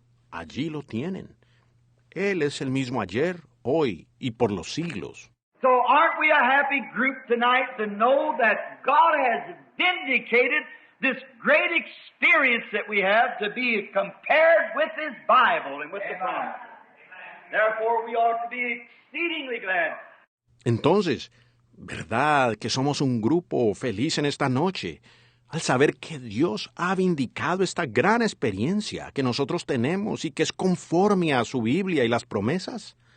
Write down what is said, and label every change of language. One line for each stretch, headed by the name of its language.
Spanish: Allí lo tienen. Él es el mismo ayer, hoy y por los siglos.
English: So aren't we a happy group tonight to know that God has vindicated this great experience that we have to be compared with His Bible and with the promise. Therefore we ought to be exceedingly glad.
Spanish: Entonces, ¿verdad que somos un grupo feliz en esta noche al saber que Dios ha vindicado esta gran experiencia que nosotros tenemos y que es conforme a su Biblia y las promesas?